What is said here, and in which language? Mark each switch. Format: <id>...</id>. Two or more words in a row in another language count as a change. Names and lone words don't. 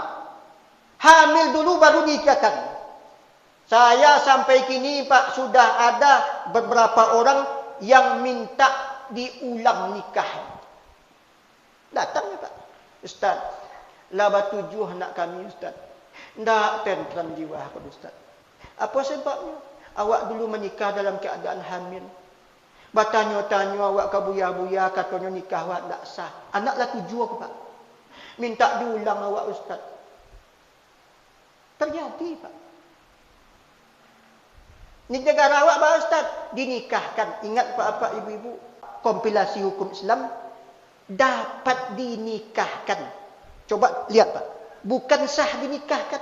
<id>Hamil dulu baru nikahkan. Saya sampai kini, Pak, sudah ada beberapa orang yang minta diulang nikah. Datangnya, Pak. Ustaz, laba 7 anak kami, Ustaz. Tak tentram jiwa, Pak Ustaz. Apa sebabnya? Awak dulu menikah dalam keadaan hamil. Bertanya-tanya awak ke buya-buya, katanya nikah awak tak sah. Anaklah 7 aku, Pak. Minta diulang awak, Ustaz. Terjadi, Pak. Ni negara awak, Pak Ustaz, dinikahkan. Ingat Pak ibu-ibu, kompilasi hukum Islam dapat dinikahkan. Coba lihat, Pak. Bukan sah dinikahkan.</id>